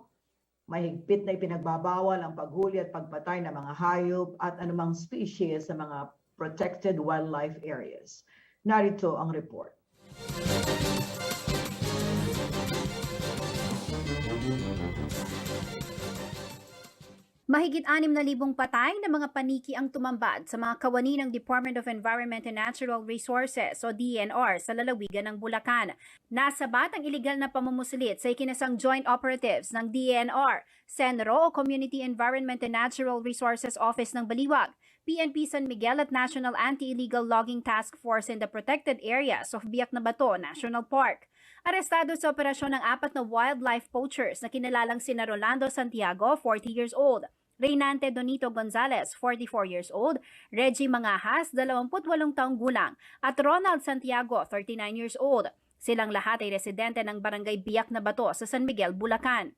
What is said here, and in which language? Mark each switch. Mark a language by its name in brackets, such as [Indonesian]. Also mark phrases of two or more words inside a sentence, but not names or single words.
[Filipino] Mahigpit na ipinagbabawal ang paghuli at pagpatay ng mga hayop at anumang species sa mga [English] protected wildlife areas. [Filipino] Narito ang report. Mahigit 6,000 patay na mga paniki ang tumambad sa mga kawani ng Department of Environment and Natural Resources o DNR sa lalawigan ng Bulacan. Nasabat ang iligal na pamumusulit sa ikinasang [English] joint operatives [Filipino] ng DNR, Senro o Community Environment and Natural Resources Office ng Baliwag, PNP San Miguel at National Anti-Illegal Logging Task Force in the Protected Areas of Biak na Bato National Park. Arestado sa operasyon ng 4 na [English] wildlife poachers [Filipino] na kinalalang sina Rolando Santiago, 40 [English] years old, [Filipino] Reynante Donito Gonzalez, 44 [English] years old, [Filipino] Reggie Mangahas, 28 taong gulang, at Ronald Santiago, 39 [English] years old. [Filipino] Silang lahat ay residente ng Barangay Biak na Bato sa San Miguel, Bulacan.